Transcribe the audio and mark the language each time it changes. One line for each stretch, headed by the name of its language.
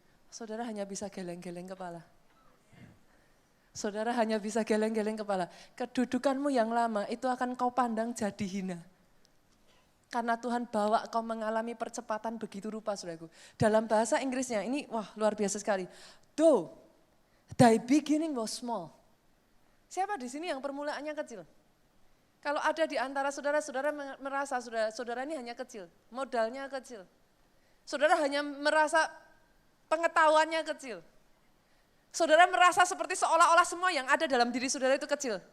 Indonesian: Saudara hanya bisa geleng-geleng kepala. Saudara hanya bisa geleng-geleng kepala. Kedudukanmu yang lama itu akan kau pandang jadi hina. Karena Tuhan bawa kau mengalami percepatan begitu rupa saudaraku. Dalam bahasa Inggrisnya ini wah luar biasa sekali.
English: Though thy beginning was small.
Indonesian: Siapa di sini yang permulaannya kecil? Kalau ada di antara saudara-saudara merasa saudara ini hanya kecil, modalnya kecil. Saudara hanya merasa pengetahuannya kecil. Saudara merasa seperti seolah-olah semua yang ada dalam diri saudara itu kecil.